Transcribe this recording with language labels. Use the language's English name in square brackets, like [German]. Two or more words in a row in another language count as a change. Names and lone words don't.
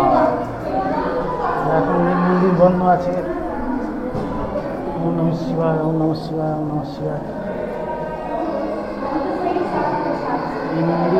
[Bangla] এখন এই মন্দির বন্ধ আছে। [Sanskrit] ওম নমঃ শিবায়, ওম নমঃ শিবায়, ওম নমঃ শিবায়। [Bangla] এই মন্দির